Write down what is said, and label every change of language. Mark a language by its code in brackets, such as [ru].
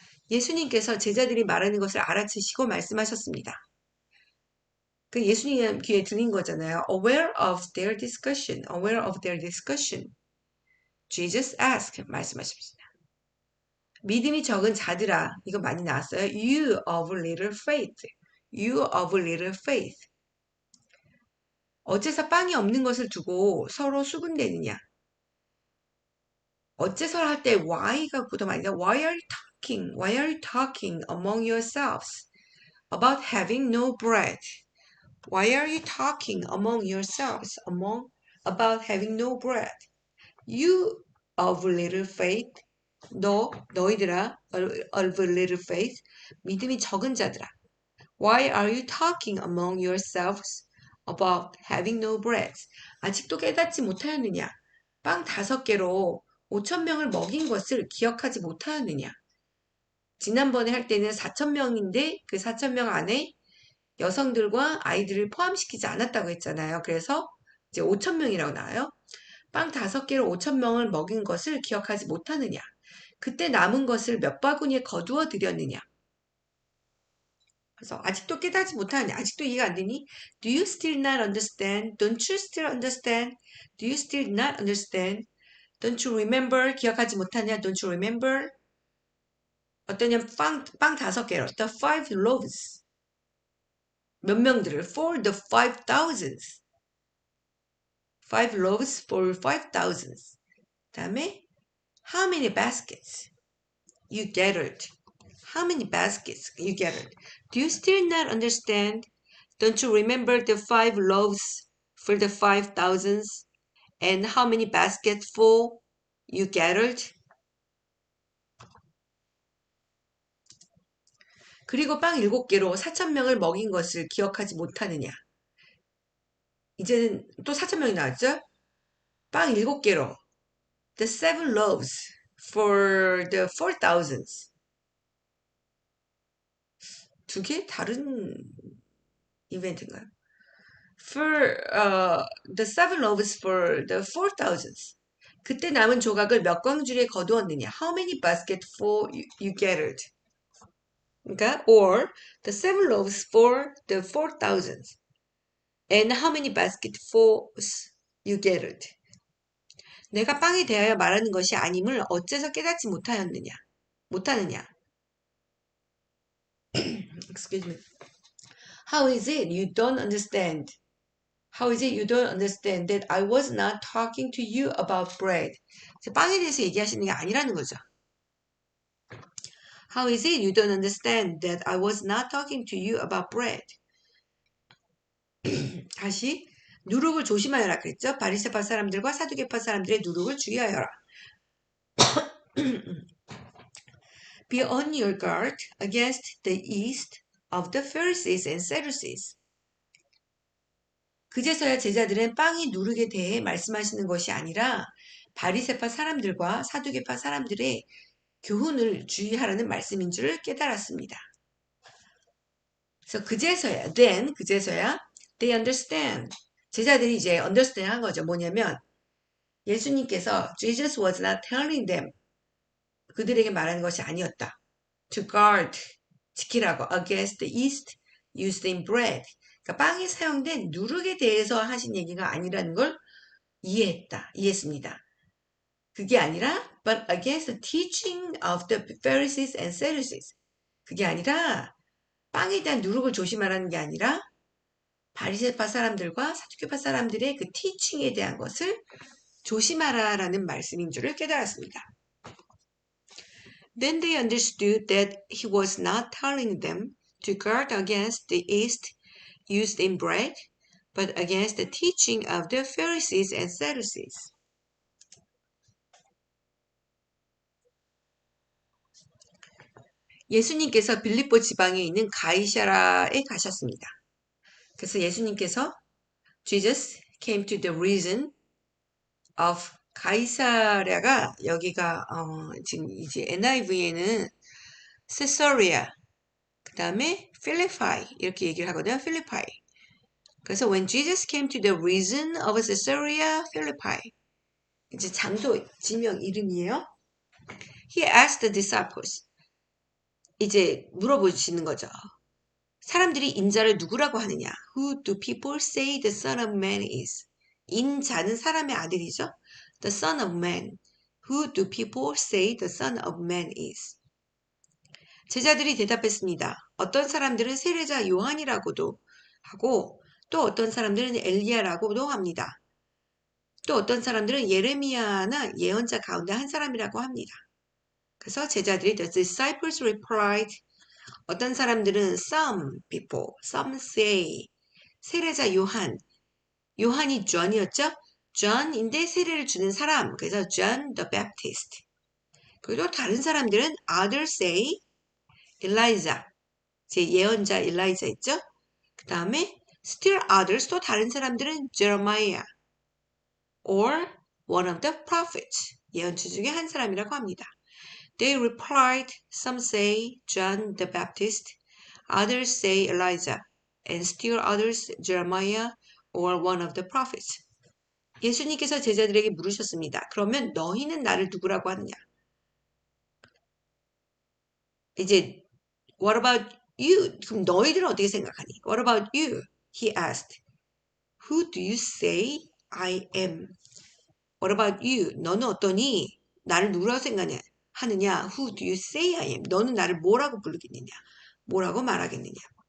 [ko] 예수님께서 제자들이 말하는 것을 알아채시고 말씀하셨습니다. 그 예수님 귀에 들린 거잖아요. [en] Aware of their discussion. Aware of their discussion. Jesus asked. [ko] 말씀하십니다. 믿음이 적은 자들아. 이거 많이 나왔어요. [en] You of little faith. You of little faith. [ko] 어째서 빵이 없는 것을 두고 서로 수군대느냐. 어째서 할 때 why가 보통 많이 나요. [en] Why are you talking? Why are you talking among yourselves about having no bread? Why are you talking among yourselves about having no bread? You of little faith, [ko] 너희들아, [en] of little faith, [ko] 믿음이 적은 자들아. [en] Why are you talking among yourselves about having no bread? [ko] 아직도 깨닫지 못하였느냐? 빵 5개로 5,000명을 먹인 것을 기억하지 못하였느냐? 지난번에 할 때는 4,000명인데 그 4,000명 안에 여성들과 아이들을 포함시키지 않았다고 했잖아요. 그래서 이제 5,000명이라고 나와요. 빵 5개로 5,000명을 먹인 것을 기억하지 못하느냐. 그때 남은 것을 몇 바구니에 거두어 드렸느냐. 그래서 아직도 깨닫지 못하느냐. 아직도 이해가 안 되니? [en] Do you still not understand? Don't you still understand? Do you still not understand? Don't you remember? [ko] 기억하지 못하냐? [en] Don't you remember? [ko] 어떠냐? 빵 5개로. [en] The 5 loaves. [ko] 몇 명들을? [en] For the 5,000s. 5 loaves for 5,000s. [ko] 다음에 [en] how many baskets you gathered? How many baskets you gathered? Do you still not understand? Don't you remember the 5 loaves for the 5,000s? And how many baskets full you gathered? [ko] 그리고 빵 7개로 4,000명을 먹인 것을 기억하지 못하느냐? 이제는 또 4,000명이 나왔죠? 빵 7개로 [en] the 7 loaves for the 4,000s. [ko] 두 개 다른 이벤트인가요? [en] For the 7 loaves for the 4,000s. [ko] 그때 남은 조각을 몇 광주리에 거두었느냐? [en] How many baskets full you gathered? [ko] 그러니까 [en] or the 7 loaves for the 4,000s. And how many basketfuls you gathered? [ko] 내가 빵에 대하여 말하는 것이 아님을 어째서 깨닫지 못하느냐? [en] excuse me. How is it you don't understand? How is it you don't understand that I was not talking to you about bread? [ko] 빵에 대해서 얘기하시는 게 아니라는 거죠. [en] How is it you don't understand that I was not talking to you about bread? [ko] 다시 누룩을 조심하여라 그랬죠. 바리새파 사람들과 사두개파 사람들의 누룩을 주의하여라. [en] Be on your guard against the yeast of the Pharisees and Sadducees. [ko] 그제서야 제자들은 빵이 누룩에 대해 말씀하시는 것이 아니라 바리새파 사람들과 사두개파 사람들의 교훈을 주의하라는 말씀인 줄을 깨달았습니다. 그래서 그제서야 [en] they understand. [ko] 제자들이 이제 understand 한 거죠. 뭐냐면 예수님께서 [en] Jesus was not telling them [ko] 그들에게 말하는 것이 아니었다. [en] To guard [ko] 지키라고 [en] against the yeast used in bread. [ko] 그러니까 빵에 사용된 누룩에 대해서 하신 얘기가 아니라는 걸 이해했습니다. 그게 아니라 [en] but against the teaching of the Pharisees and Sadducees. [ko] 그게 아니라 빵에 대한 누룩을 조심하라는 게 아니라 바리새파 사람들과 사두개파 사람들의 그 티칭에 대한 것을 조심하라라는 말씀인 줄을 깨달았습니다. [en] Then they understood that he was not telling them to guard against the yeast used in bread, but against the teaching of the Pharisees and Sadducees. [ko] 예수님께서 빌립보 지방에 있는 가이사라에 가셨습니다. 그래서 예수님께서 [en] Jesus came to the region of [ko] 가이사랴가 여기가 지금 이제 NIV에는 세서리아 그 다음에 필리파이 이렇게 얘기를 하거든요. 필리파이. 그래서 [en] when Jesus came to the region of Caesarea Philippi [ko] 이제 장소 지명 이름이에요. [en] He asked the disciples [ko] 이제 물어보시는 거죠. 사람들이 인자를 누구라고 하느냐? [en] Who do people say the Son of Man is? [ko] 인자는 사람의 아들이죠. [en] The Son of Man. Who do people say the Son of Man is? [ko] 제자들이 대답했습니다. 어떤 사람들은 세례자 요한이라고도 하고 또 어떤 사람들은 엘리야라고도 합니다. 또 어떤 사람들은 예레미야나 예언자 가운데 한 사람이라고 합니다. 그래서 제자들이 [en] the disciples replied [ko] 어떤 사람들은 [en] some people, some say [ko] 세례자 요한이 John이었죠? John인데 세례를 주는 사람 그래서 [en] John the Baptist [ko] 그리고 다른 사람들은 [en] others say Elijah [ko] 제 예언자 엘라이자 있죠? 그 다음에 [en] still others [ko] 또 다른 사람들은 [en] Jeremiah or one of the prophets [ko] 예언자 중에 한 사람이라고 합니다. [en] They replied, some say John the Baptist, others say Elijah, and still others Jeremiah or one of the prophets. [ko] 예수님께서 제자들에게 물으셨습니다. 그러면 너희는 나를 누구라고 하느냐? 이제 [en] what about you? [ko] 그럼 너희들은 어떻게 생각하니? [en] What about you? He asked. Who do you say I am? What about you? [ko] 너는 어떠니? 나를 누구라고 생각하냐? [en] Who do you say I am? [ko] 너는 나를 뭐라고 부르겠느냐? 뭐라고 말하겠느냐?